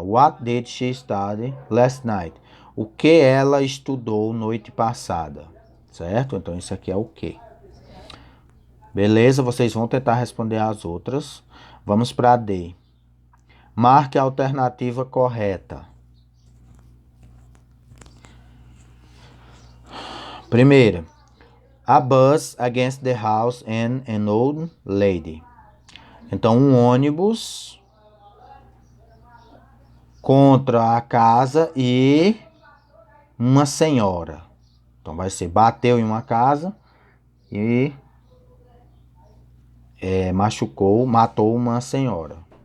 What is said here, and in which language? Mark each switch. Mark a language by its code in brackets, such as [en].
[en] What did she study last night? [pt] O que ela estudou noite passada, certo? Então isso aqui é o que. Beleza, vocês vão tentar responder as outras. Vamos para D. Marque a alternativa correta. Primeira. [en] A bus against the house and an old lady. [pt] Então um ônibus contra a casa e uma senhora. Então vai ser bateu em uma casa e matou uma senhora.